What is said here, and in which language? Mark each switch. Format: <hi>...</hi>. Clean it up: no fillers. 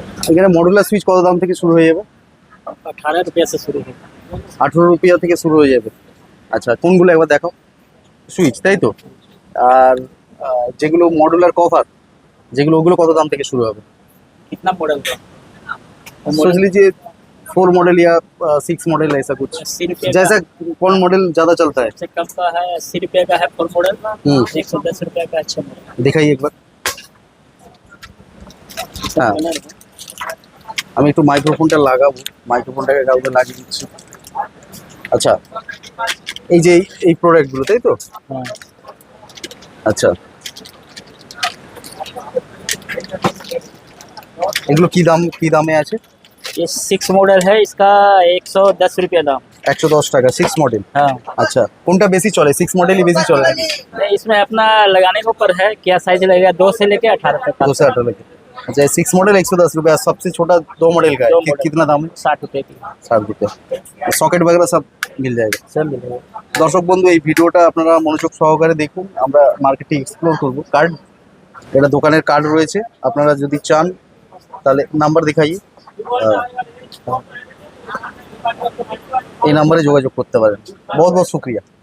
<bn>এখানে modular switch কত দাম থেকে শুরু হয়ে যাবে?</bn> <hi>18 रुपया से शुरू है।</hi> <bn>18 রুপিয়া থেকে শুরু হয়ে যাবে। আচ্ছা, কোনগুলো একবার দেখো। সুইচ তাই তো? আর যেগুলো মডুলার কভার যেগুলো, ওগুলো কত দাম থেকে শুরু হবে?</bn> <hi>कितना मॉडल का? सोच लीजिए 4 मॉडल या 6 मॉडल ऐसा कुछ, 80 रुपये जैसा कौन मॉडल ज्यादा चलता है? से कम का है, 80 रुपये का है फुल मॉडल, 110 रुपये का अच्छा मॉडल। दिखाइए एक बार।</hi> <bn>হ্যাঁ, আমি একটু মাইক্রোফোনটা লাগাবো, মাইক্রোফোনটাকে কাউকে লাগিয়ে দিচ্ছি। আচ্ছা, এই যে এই প্রোডাক্টগুলো তাই তো? আচ্ছা, এগুলো কি দামে আছে?</bn> <hi>ये 6 मॉडल है, इसका 110 रुपये दाम।</hi> <bn>110 টাকা 6 মডেল।</bn> <hi>हाँ, আচ্ছা, কোনটা বেশি চলে? 6 মডেলই বেশি চলে নাকি? नहीं इसमें अपना लगाने के ऊपर है, क्या साइज लगेगा, 2 से लेके 18 रुपये का। 2 से 18 लेके। अच्छा, 6 मॉडल 110 रुपये, और सबसे छोटा 2 मॉडल का है 2 मॉडल। कितना दाम है? 60 रुपये की 60 रुपये। सॉकेट वगैरह सब मिल जाएगा। सब मिलेगा।</hi> <bn>দর্শক বন্ধু, এই ভিডিওটা আপনারা মনোযোগ সহকারে দেখুন। আমরা মার্কেটে এক্সপ্লোর করব। কার্ড, এটা দোকানের কার্ড রয়েছে। আপনারা যদি চান তাহলে নাম্বার দেখাই, এই নাম্বারে যোগাযোগ করতে পারেন।</bn> <hi>বহুত বহুত শুক্রিয়া।</hi>